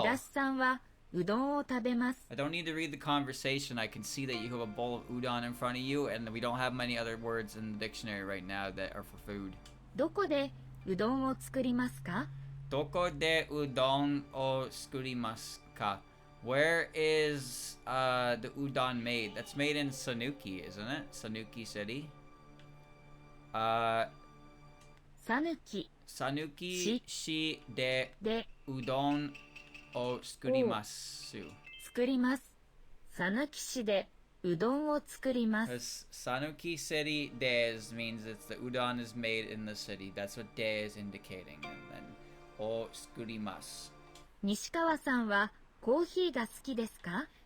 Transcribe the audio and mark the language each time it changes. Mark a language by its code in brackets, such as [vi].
[ja] 東さんはうどんを食べます。 [en] I don't need to read the conversation. I can see that you have a bowl of udon in front of you, and we don't have many other words in the dictionary right now that are for food. [ja] どこでうどんを作りますか？どこでうどんを作りますか? [en] Where is the udon made? That's made in Sanuki, isn't it? Sanuki City. [ja] さぬき Sanuki shi de で udon o sukurimasu. 作ります。さぬき市でうどんを作ります。 [en] Because Sanuki City des means it's the udon is made in the city. That's what de is indicating. And then [ja] o skurimasu. 西川さんはコーヒーが好きですか？